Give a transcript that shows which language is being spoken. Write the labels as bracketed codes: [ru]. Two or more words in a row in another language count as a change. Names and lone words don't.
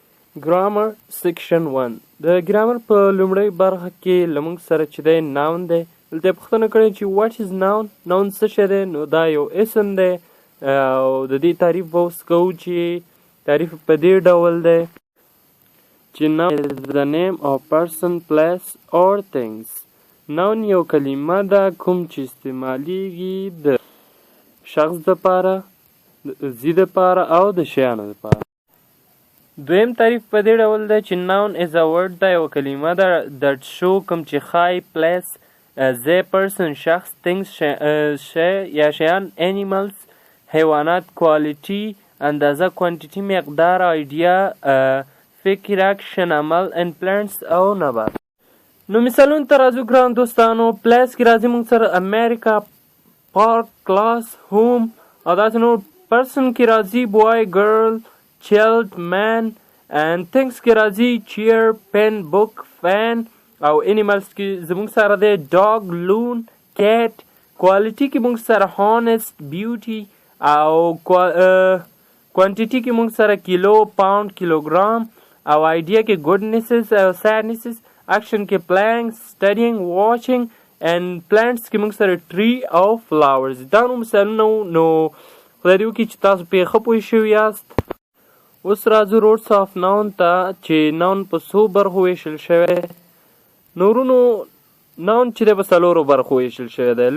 [ps] ګرامر سیکشن 1 د ګرامر په لومړی برخه کې لمونږ سره چې دی ناون دی. دلته یې پوښتنه کړې چې [en] what is noun. [ps] ناون څه شی دی؟ نو دا یو اسم دی او د دې تعریف به اوس کوو چې تعریف په دې ډول دی چې [en] noun is the name of person, place or things. [ps] ناون یو کلمه ده کوم چې استعمالیږي د شخص دپاره، د ځي دپاره او د شیانو دپاره. دویم تعریف په دې ډول دی چې [en] noun is a word [ps] دا یو کلمه ده [en] that show [ps] کوم چې ښایي place ځای person شخص things شی یا شیان animals حیوانات quality اندازه quantity مقدار idea فکر action عمل [en] and plants [ps] او نبات. نو مثالونو ته راځو ګران دوستانو. place کې راځي موږ سره [en] America, park, class, home [ps] او داسې نور. person کې راځي [en] boy, girl, child, man and things [ps] کې راځي [en] chair, pen, book, fan [ps] او animals کې زموږ سره دی [en] dog, loon, cat. [ps] quality کې موږ سره [en] honest, beauty [ps] او quantity کې موږ سره [en] kilo, pound, kilogram [ps] او idea کې goodnesses او sadnesses. action کې [en] playing, studying, watching and plants [ps] کې موږ سره tree او flowers. دا نو مثالونه نو خدای دې وکړي چې تاسو پرې ښه پوه شوي یاست. اوس راځو [en] roots of noun [ps] ته چې ناون په څو برخو ویشل شوی. نورونو ناون چې دی په څلورو برخو ویشل شوی دی.